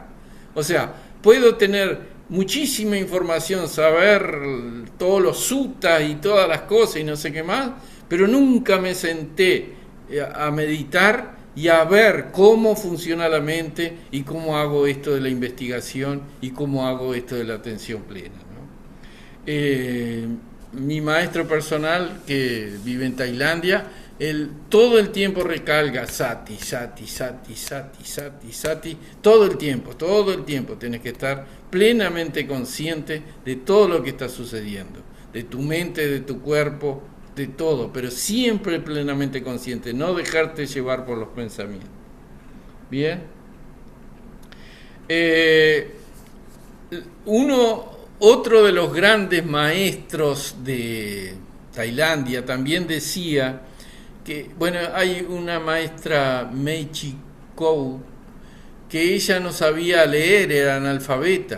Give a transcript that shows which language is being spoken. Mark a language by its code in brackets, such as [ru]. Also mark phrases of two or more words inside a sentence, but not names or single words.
[es] O sea, puedo tener muchísima información, saber todos los suttas y todas las cosas y no sé qué más, pero nunca me senté a meditar y a ver cómo funciona la mente y cómo hago esto de la investigación y cómo hago esto de la atención plena, ¿no? Mi maestro personal que vive en Tailandia, él todo el tiempo recalga [pi] sati, sati, sati, sati, sati, sati, [es] todo el tiempo tienes que estar plenamente consciente de todo lo que está sucediendo, de tu mente, de tu cuerpo, de todo, pero siempre plenamente consciente, no dejarte llevar por los pensamientos. Bien. Eh, Otro de los grandes maestros de Tailandia también decía que, bueno, hay una maestra Meichi Kou que ella no sabía leer, era analfabeta.